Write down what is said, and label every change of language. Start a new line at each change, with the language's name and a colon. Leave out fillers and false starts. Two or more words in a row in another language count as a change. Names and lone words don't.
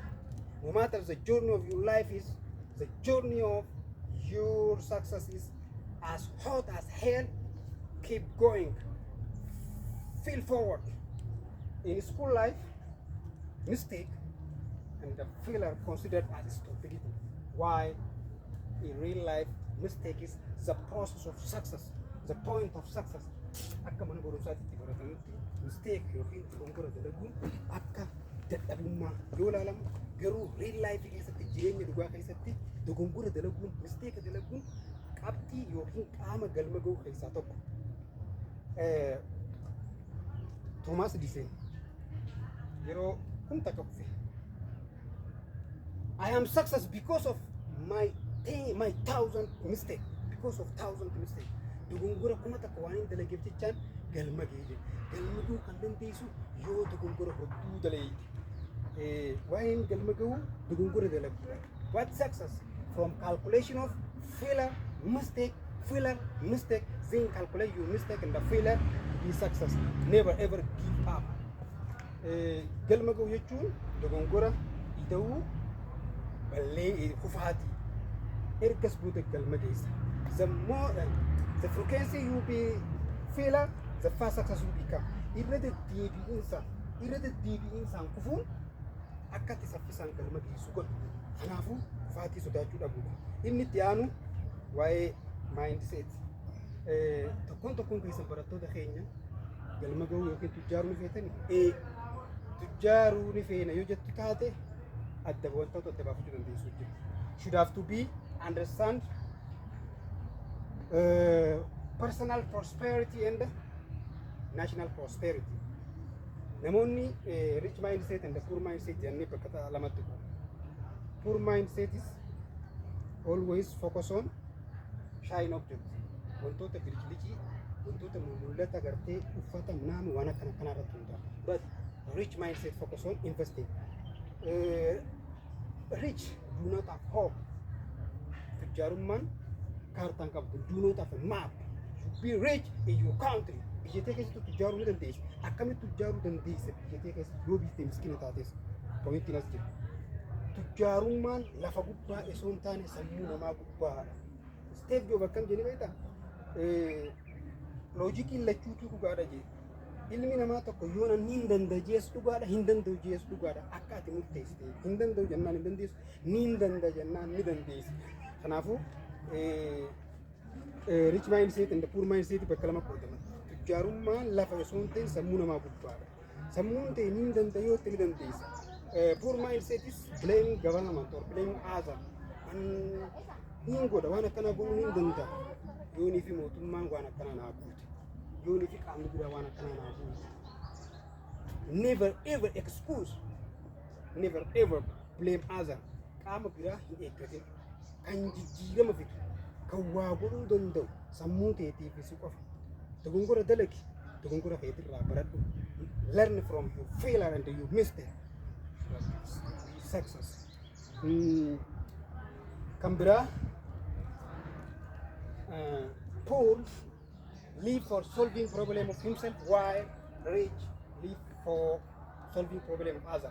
English: No matter the journey of your life is, the journey of your success is as hot as hell, keep going. Feel forward. In school life, mistake and the failure considered as stupidity. Why? In real life, mistake is the process of success, the point of success.
Oromo: Akka mana barumsaatti baratanitti mistake yookiin dogongora dalaguun akka dadhabummaa yoo ilaalamu garuu
English: real life
Oromo: keessatti jireenya dhugaa keessatti dogongora dalaguun mistake dalaguun qabxii yookiin qaama galma ga'uu keessaa tokko.
English: Thomas Edison
Oromo: yeroo kun takka kufe
English: I am success because of my thousand mistake, because of thousand mistake.
Oromo: Dogongora kuma takka waan hin dalageef jechaan galma ga'e. Galma ga'uu kan dandeessu yoo dogongora hedduu dalage. Waan galma ga'uu dogongora dalaguudha.
English: What success? From calculation of failure, mistake, then calculate your mistake and the failure be success. Never ever give up.
Oromo: Galma ga'uu jechuun dogongora ida'uu ballee kufaati. Ergas buute galma geessa.
English: The more the frequency you be failure, the fast success will become.
Oromo: Irrede deebi'insa kufuun akkatti saffisaan galma geessu godhu. Kanaafuu kufaatii sodaachuu dhabuudha. Inni itti aanu waa'ee mindset. Tokkoon keessan barattoota keenya galma ga'uu yookiin tujjaaruu ni feetanii tujjaaruu ni feena yoo jettu taate adda wantoota adda baafachuu dandeessu jira.
English: Should have to be understand personal prosperity and national prosperity.
Oromo: Namonni
English: rich mindset and the poor mindset
Oromo: jennee bakka lamatti qoodna.
English: Poor mindset is always focus on shine object.
Oromo: Wantoota bilicii, wantoota mul'ata gartee uffata naannoo waan kana irratti hunda'a.
English: But rich mindset focus on investing. Rich do not have hope.
Oromo: Tujjaarummaan kaartaan qabdu
English: do not have a map. Should be rich in your country.
Oromo: Biyyatee keessatti tujjaaruu ni dandeessu. Akkamitti tujjaaruu dandeessa biyyatee keessatti yoo biiftee miskiina taates pointiin as jira. Tujjaarummaan lafa gubbaa osoo hin taane sammuu namaa gubbaadha. Step yoo bakkam jennee beektaa? Loojikiin lachuutu dhugaadha jee. Ilmi namaa tokko yoo nan hin dandajees dhugaadha, hin danda'u jees dhugaadha. Akka ati murteessite hin danda'u jennaan hin dandeessu, ni hin danda'a jennaan ni dandeessi. Kanaafuu
English: rich mindset and the poor mindset
Oromo: bakka lama qoodaman. Tujjaarummaan lafa osoo hin ta'in sammuu namaa gubbaadha. Sammuun ta'e ni hin danda'a yoo ta'e ni dandeessa.
English: Poor mindset is blaming government or blaming others.
Oromo: Hin godha waan akkana godhuu hin danda'a. Yoonii fi mootummaan waan akkana naa guute. Yoonii fi qaamni biraa waan akkana naa guute.
English: Never ever excuse. Never ever blame others.
Oromo: Qaama biraa hin eeggatin. Kan jijjiirama fidu. Kan waa godhuu danda'u sammuu ta'eetiif si qofa. Dogongora dalagi. Dogongora keetirraa baradhu.
English: Learn from your failure and your mistake. Success.
Oromo: Kan biraa
English: poor live for solving problem of himself while rich live for solving problem of others.